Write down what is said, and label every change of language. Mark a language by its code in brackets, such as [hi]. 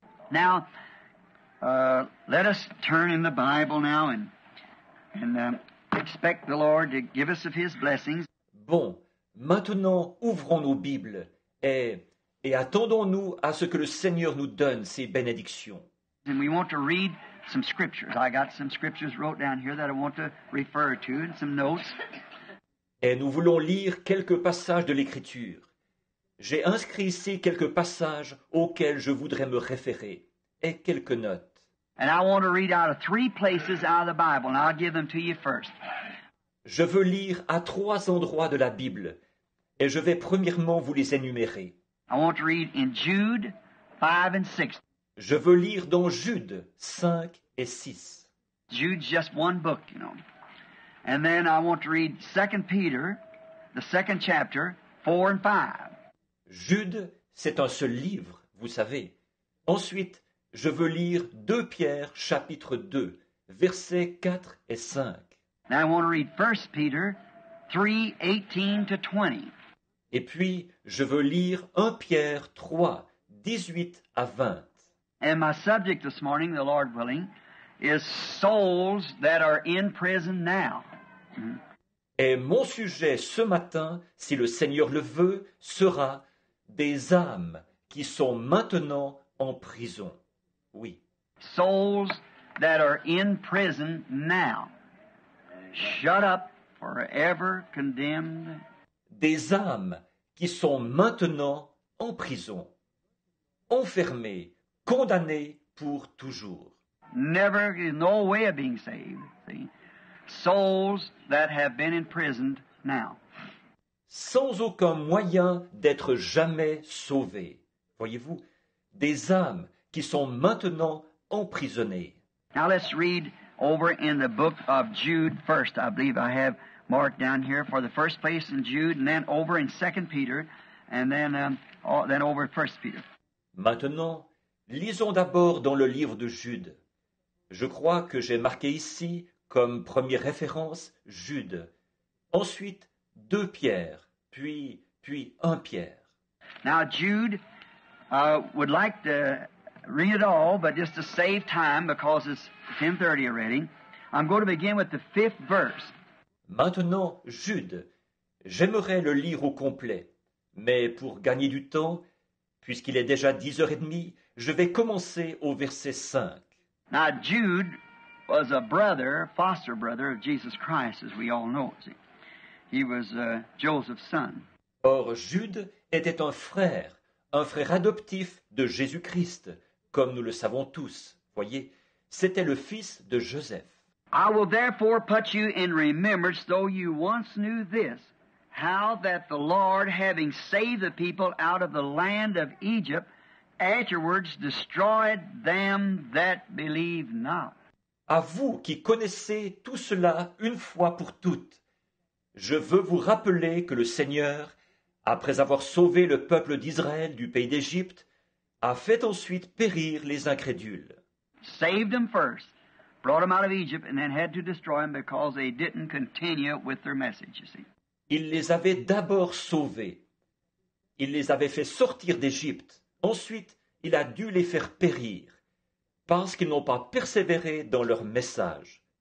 [en] Now, let us turn in the Bible now and expect the Lord to give us of His blessings. [fr] Bon, maintenant ouvrons nos Bibles et attendons-nous à ce que le Seigneur nous donne ses bénédictions. [en] And we want to read some scriptures. I got some scriptures wrote down here that I want to refer to and some notes. [fr] Et nous voulons lire quelques passages de l'Écriture. J'ai inscrit ici quelques passages auxquels je voudrais me référer et quelques notes. [en] And I want to read out of 3 places out of the Bible, and I'll give them to you first. [fr] Je veux lire à 3 endroits de la Bible et je vais premièrement vous les énumérer. [en] I want to read in Jude 5 and 6. [fr] Je veux lire dans Jude 5 et 6. [en] Jude's just one book, you know. And then I want to read 2 Peter, the 2nd chapter, 4 and 5. [fr] Jude, c'est un seul livre, vous savez. Ensuite, je veux lire 2 Pierre, chapitre 2, versets 4 et 5. [en] Now I want to read 1 Peter 3, 18 to 20. [fr] Et puis, je veux lire 1 Pierre 3, 18 à 20. [en] And my subject this morning, the Lord willing, is souls that are in prison now. [fr] Et mon sujet ce matin, si le Seigneur le veut, sera des âmes qui sont maintenant en prison. Oui. [en] Souls that are in prison now. Shut up, forever condemned. [fr] Des âmes qui sont maintenant en prison, enfermées, condamnées pour toujours. [en] Never, no way of being saved. See? Souls that have been imprisoned now. [fr] Sans aucun moyen d'être jamais sauvées. Voyez-vous, des âmes qui sont maintenant emprisonnées. [en] Now let's read over in the book of Jude first. I believe I have marked down here for the first place in Jude, and then over in 2 Peter, and then over 1 Peter. [fr] Maintenant, lisons d'abord dans le livre de Jude. Je crois que j'ai marqué ici, comme première référence, Jude. Ensuite, 2 Pierre, puis 1 Pierre. [en] Now Jude would like to read it all, but just to save time, because it's 10:30 already, I'm going to begin with the 5th verse. [fr] Maintenant, Jude, j'aimerais le lire au complet, mais pour gagner du temps, puisqu'il est déjà 10h30, je vais commencer au verset 5. [en] Now Jude was a brother, foster brother of Jesus Christ, as we all know. See? He was Joseph's son. [fr] Or, Jude était un frère adoptif de Jésus-Christ, comme nous le savons tous. Voyez, c'était le fils de Joseph. [en] I will therefore put you in remembrance, though you once knew this, how that the Lord, having saved the people out of the land of Egypt, afterwards destroyed them that believe not. [fr] À vous qui connaissez tout cela une fois pour toutes, je veux vous rappeler que le Seigneur, après avoir sauvé le peuple d'Israël du pays d'Égypte, a fait ensuite périr les incrédules. [en] Saved them first, brought them out of Egypt, and then had to destroy them because they didn't continue with their message, you see. [fr] Il les avait d'abord sauvés. Il les avait fait sortir d'Égypte. Ensuite, il a dû les faire périr, parce qu'ils n'ont pas persévéré dans leur message.